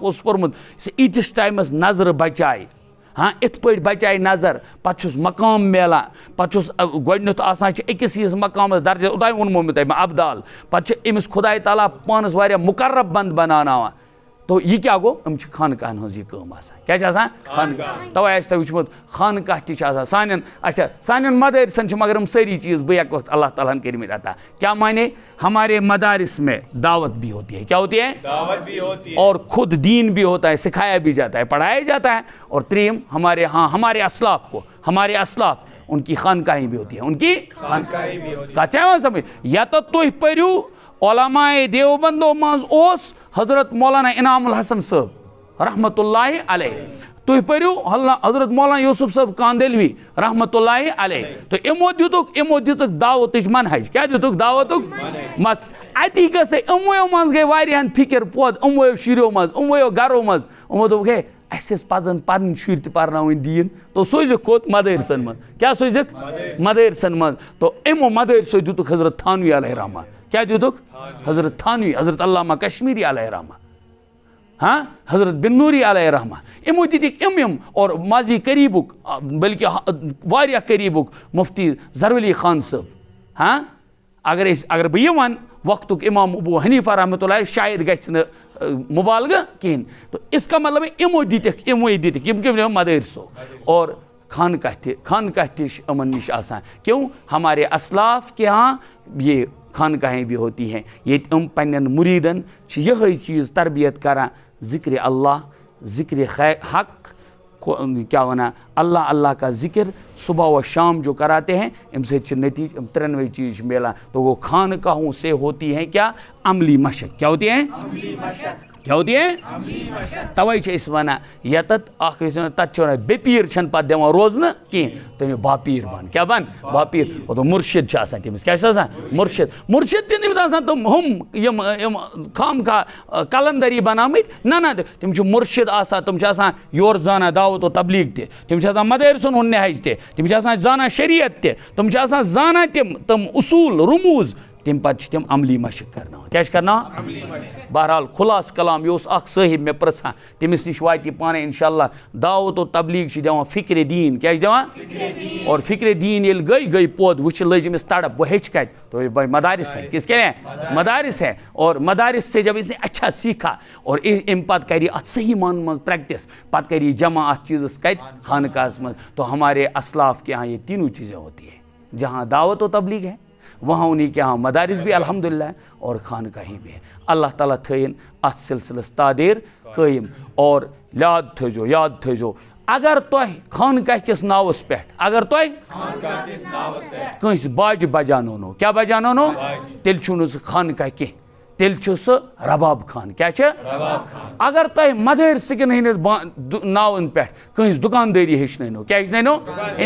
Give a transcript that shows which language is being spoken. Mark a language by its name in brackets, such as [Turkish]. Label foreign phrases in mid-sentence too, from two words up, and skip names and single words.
[Kashmiri] اوس پوٚرمُت ییٖتِس ٹایمس نظرٕ بچایہِ ہاں یِتھ پٲٹھۍ بچایہِ نظر پتہٕ چھُس مقام میلان پتہٕ چھُس گۄڈٕنیتھ آسان چھِ أکِس ہِوِس مقامس درجس اوٚتانۍ ووٚنمو مےٚ تۄہہِ ابدال پتہٕ چھِ أمِس خۄداے تعالیٰ پانس واریاہ مُقرب بنٛد بناوناوان تو یہِ کیٛاہ گوٚو یِم چھِ خانقاہن ہٕنٛز یہِ کٲم آسان کیٛاہ چھِ آسان خانقاہ تَوے آسہِ تۄہہِ وٕچھمُت خانقاہ تہِ چھِ آسان سانٮ۪ن مدارسن چھِ مگر یِم سٲری چیٖز بے یک وقت اللہ تعالیٰ ہن کٔرمٕتۍ عطا [Urdu] کیا مانے ہمارے مدارس میں دعوت بھی ہوتی ہے کیا ہوتی ہے دعوت بھی ہوتی ہے اور خود دین بھی ہوتا ہے سکھایا بھی جاتا ہے پڑھایا جاتا ہے اور تریم ہمارے اسلاف ان کی خانقاہیں بھی ہوتی ہیں ان کی خانقاہیں بھی ہوتی ہیں کچھ سمجھ یا تو [Kashmiri] تُہۍ پٔرِو علماء دیوبندو منٛز اوس حضرت مولانا انعام الحسن صٲب رحمت اللہ علیہ تُہۍ پٔرِو حضرت مولانا یوسف صٲب کاندلوی رحمت اللہ علیہ تو یِمو دِژٕکھ دعوتٕچ منہج کیٛاہ دِتُکھ دعوتُک مس اتی گژھے یِمویو منٛز گٔے واریاہن فِکر پود یِمویو شُریو منٛز یِمویو گرو منٛز یِمو دوٚپُکھ ہے اَسہِ ٲسۍ پزن پنٕنۍ شُرۍ تہِ پرناوٕنۍ دیٖن تو سوٗزِکھ کوٚت مدارسن منٛز کیٛاہ سوٗزِکھ مدارسن منٛز تو یِمو مدارسو دِتُکھ حضرت تھانوی علیہ رحمہ کیا دِتُکھ حضرت تھانوی حضرت علامہ کشمیری علیہ رحمہ ہاں حضرت بن نوری علیہ رحمہ یِمو دِتِکھ یِم اور ماضی قریٖبُک بلکہ واریاہ قریٖبُک مفتی ظہرعلی خان صٲب ہاں اگر بہٕ یہِ وَنہٕ وقتُک امام ابو حنیفہ رحمتہ اللہ شاید گژھِ نہٕ مُبالغہ کِہیٖنۍ [Urdu] تو اس کا مطلب [Kashmiri] یِمو دِتِکھ یِم کٔمۍ مدارسو اور خانقاہ تہِ چھِ یِمن نِش آسان [Urdu] کیوں ہمارے اسلاف کے ہاں یہ خانقاہیں بھی ہوتی ہیں [Kashmiri] ییٚتہِ یِم پننٮ۪ن مُریٖدن چھِ یِہوٚے چیٖز تربیت کران ذکر اللہ ذکر حق کیا ونا [Urdu] اللہ کا ذکر صبح و شام جو کراتے ہیں ام سے نتیج ترنوے چیز ملا تو وہ خانقاہوں سے ہوتی ہیں کیا عملی مشق کیا ہوتی ہیں کیا ہوتی ہے [Kashmiri] توے چھِ أسۍ وَنان ییٚتٮ۪تھ اکھ ٲسۍ وَنان تَتہِ چھِ وَنان بے پیٖر چھَنہٕ پَتہٕ دِوان روزنہٕ کینٛہہ تٔمِس باپیٖر بن کیٛاہ بن باپیٖر تو مُرشِد چھِ آسان تٔمِس کیٛاہ چھِ آسان مُرشِد چھِنہٕ تٔمِس آسان تِم یِم خام خواہ کلندری بنٲمٕتۍ نہ تِم چھِ مُرشِد آسان تِم چھِ آسان یورٕ زانان دعوت و تبلیغ تہِ تِم چھِ آسان مدارسن ہُنٛد نہج تہِ تِم چھِ آسان زانان شریعت تہِ تِم چھِ آسان زانان تِم اصوٗل رموٗز تمہِ پتہٕ چھِ تِم عملی مشق کرناوان کیٛاہ چھِ کرناوان بہرحال خُلاصہٕ کلام یہِ اوس اکھ صٲحب مےٚ پرژھان تٔمِس نِش واتہِ یہِ پانے انشاء اللہ دعوت و تبلیغ چھِ دِوان فکرِ دیٖن کیٛاہ چھِ دِوان اور فکرِ دیٖن ییٚلہِ گٔے پود وٕچھِ لٔج أمِس تڑپ بہٕ ہیٚچھِ کتہِ [Urdu] تو بھائی مدارس ہے کس کے لیے مدارس ہے اور مدارس سے جب اس نے اچھا سیکھا [Kashmiri] اور امہِ پتہٕ کرِ اتھ صحیح معنی منٛز پریکٹس پتہٕ کرِ جمع اتھ چیٖزس کتہِ خانقاہس منٛز [Urdu] تو ہمارے اسلاف کے یہاں یہ تینوں چیزیں ہوتی ہیں جہاں دعوت و تبلیغ ہے وہاں انہیں کے یہاں مدارس بھی الحمدللہ اور خانقاہیں بھی ہیں [Kashmiri] اللہ تعالیٰ تھٲیِن اتھ سلسلس تادیر قٲیِم اور یاد تھٲیزو اگر تۄہہِ خانقاہ کِس ناوس پٮ۪ٹھ اگر تۄہہِ کٲنٛسہِ باجہِ بجاونو کیٛاہ بجاونو تیٚلہِ چھُو نہٕ سُہ خانقاہ کینٛہہ تیٚلہِ چھُ سُہ رباب خان کیٛاہ چھِ اگر تۄہہِ مدارسٕکٮ۪ن ہٕنٛدِس ناوَن پٮ۪ٹھ کٲنٛسہِ دُکاندٲری ہیٚچھنٲونو کیٛاہ ہیٚچھنٲونو یعنی